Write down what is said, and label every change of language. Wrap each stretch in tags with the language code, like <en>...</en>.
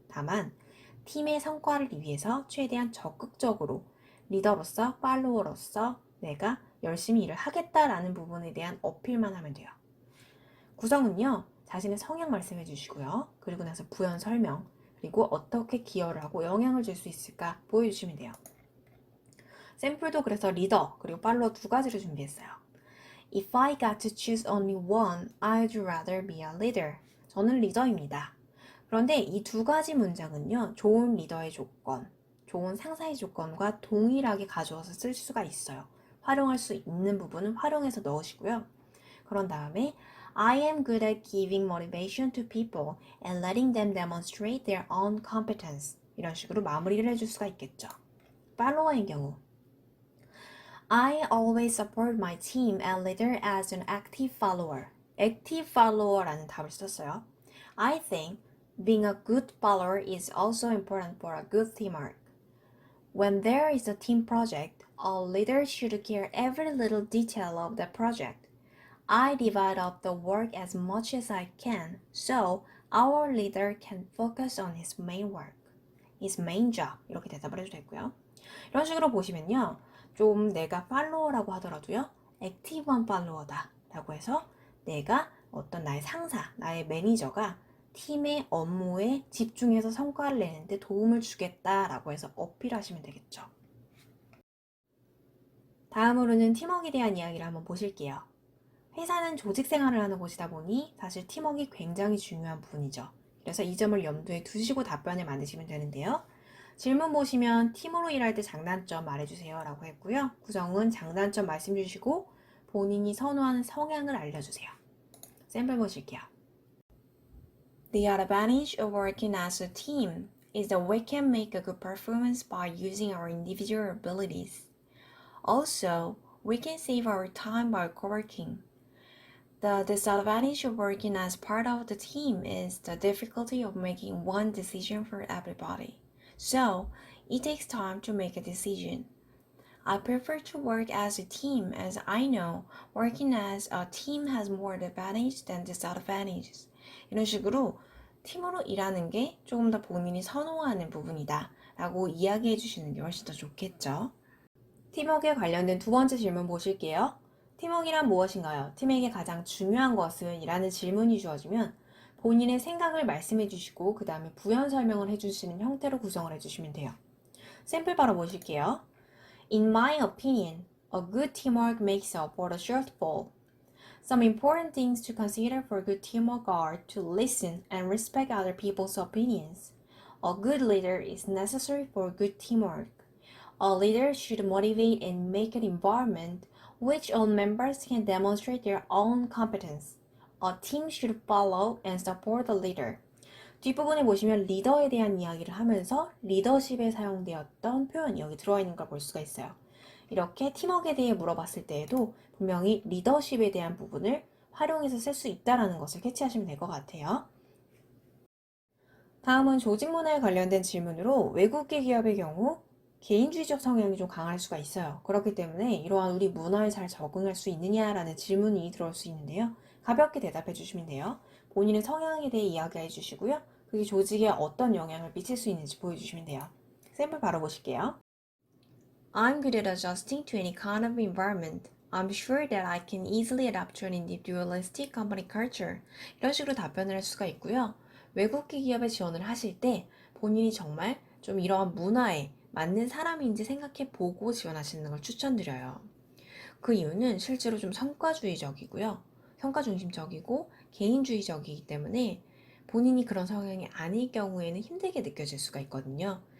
<ko>다만 팀의 성과를 위해서 최대한 적극적으로 리더로서 팔로워로서 내가 열심히 일을 하겠다라는 부분에 대한 어필만 하면 돼요. 구성은요, 자신의 성향 말씀해 주시고요. 그리고 나서 부연 설명, 그리고 어떻게 기여를 하고 영향을 줄 수 있을까 보여주시면 돼요. 샘플도 그래서 리더, 그리고 팔로워 두 가지를 준비했어요.</ko> <en>If I got to choose only one, I'd rather be a leader.</en> <ko>저는 리더입니다. 그런데 이 두 가지 문장은요, 좋은 리더의 조건, 좋은 상사의 조건과 동일하게 가져와서 쓸 수가 있어요. 활용할 수 있는 부분은 활용해서 넣으시고요. 그런 다음에</ko> <en>I am good at giving motivation to people and letting them demonstrate their own competence.</en> <ko>이런 식으로 마무리를 해줄 수가 있겠죠. 팔로워의 경우</ko> <en>I always support my team and leader as an active follower.</en> <ko>active follower라는 답을 썼어요.</ko> <en>I think being a good follower is also important for a good teamwork. When there is a team project, a leader should care every little detail of the project. I divide up the work as much as I can, so our leader can focus on his main work, his main job.</en> <ko>이렇게 대답을 해도 되고요. 이런 식으로 보시면요. 좀 내가 팔로워라고 하더라도요. 액티브한 팔로워다 라고 해서 내가 어떤 나의 상사, 나의 매니저가 팀의 업무에 집중해서 성과를 내는데 도움을 주겠다라고 해서 어필하시면 되겠죠. 다음으로는 팀워크에 대한 이야기를 한번 보실게요. 회사는 조직 생활을 하는 곳이다 보니 사실 팀워크가 굉장히 중요한 부분이죠. 그래서 이 점을 염두에 두시고 답변을 만드시면 되는데요. 질문 보시면 팀으로 일할 때 장단점 말해주세요 라고 했고요. 구성은 장단점 말씀 주시고 본인이 선호하는 성향을 알려주세요. 샘플 보실게요.</ko> <en>The advantage of working as a team is that we can make a good performance by using our individual abilities. Also, we can save our time by co-working. The disadvantage of working as part of the team is the difficulty of making one decision for everybody. So, it takes time to make a decision. I prefer to work as a team as I know working as a team has more advantages than disadvantages.</en> <ko>이런 식으로 팀으로 일하는 게 조금 더 본인이 선호하는 부분이다 라고 이야기해 주시는 게 훨씬 더 좋겠죠. 팀워크에 관련된 두 번째 질문 보실게요. 팀워크란 무엇인가요? 팀에게 가장 중요한 것은? 이라는 질문이 주어지면 본인의 생각을 말씀해 주시고 그 다음에 부연 설명을 해주시는 형태로 구성을 해주시면 돼요. 샘플 바로 보실게요.</ko> <en>In my opinion, a good teamwork makes up for the shortfall. Some important things to consider for good teamwork are to listen and respect other people's opinions. A good leader is necessary for good teamwork. A leader should motivate and make an environment which all members can demonstrate their own competence. A team should follow and support the leader.</en> <ko>뒷부분에 보시면 리더에 대한 이야기를 하면서 리더십에 사용되었던 표현이 여기 들어와 있는 걸 볼 수가 있어요. 이렇게 팀워크에 대해 물어봤을 때에도 분명히 리더십에 대한 부분을 활용해서 쓸 수 있다는 것을 캐치하시면 될 것 같아요. 다음은 조직 문화에 관련된 질문으로 외국계 기업의 경우 개인주의적 성향이 좀 강할 수가 있어요. 그렇기 때문에 이러한 우리 문화에 잘 적응할 수 있느냐라는 질문이 들어올 수 있는데요. 가볍게 대답해 주시면 돼요. 본인의 성향에 대해 이야기해 주시고요. 그게 조직에 어떤 영향을 미칠 수 있는지 보여주시면 돼요. 샘플 바로 보실게요.</ko> <en>I'm good at adjusting to any kind of environment. I'm sure that I can easily adapt to an individualistic company culture.</en> <ko>이런 식으로 답변을 할 수가 있고요. 외국계 기업에 지원을 하실 때 본인이 정말 좀 이러한 문화에 맞는 사람인지 생각해 보고 지원하시는 걸 추천드려요. 그 이유는 실제로 좀 성과주의적이고요. 성과 중심적이고 개인주의적이기 때문에 본인이 그런 성향이 아닐 경우에는 힘들게 느껴질 수가 있거든요.</ko>